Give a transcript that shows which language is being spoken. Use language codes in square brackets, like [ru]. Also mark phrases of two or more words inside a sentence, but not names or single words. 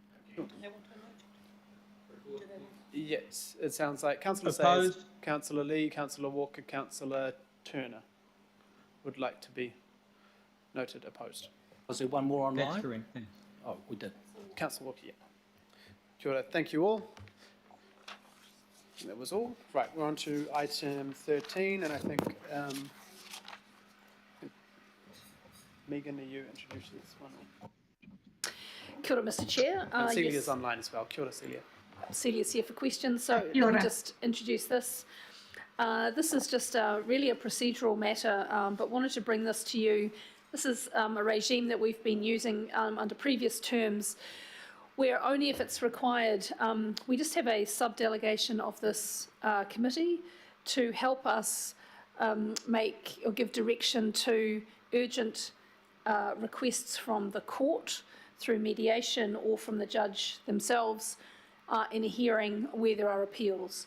[en] Yes, it sounds like Councillor Opposed. Sayers, Councillor Lee, Councillor Walker, Councillor Turner would like to be noted opposed. Was there one more online? That's correct. Yeah. Oh, we did. Councillor Walker, yeah. [mi] Kia ora. [en] Thank you all. That was all. Right, we're on to item 13, and I think Megan, are you introducing this one? [mi] Kia ora, [en] Mr. Chair. And Celia's yes. online as well. [mi] Kia ora, [en] Celia. Celia's here for questions, so [mi] Kia [en] let me [mi] ora. [en] just introduce this. This is just really a procedural matter, but wanted to bring this to you. This is a regime that we've been using under previous terms, where only if it's required, we just have a sub-delegation of this committee to help us make or give direction to urgent requests from the court through mediation or from the judge themselves in a hearing where there are appeals.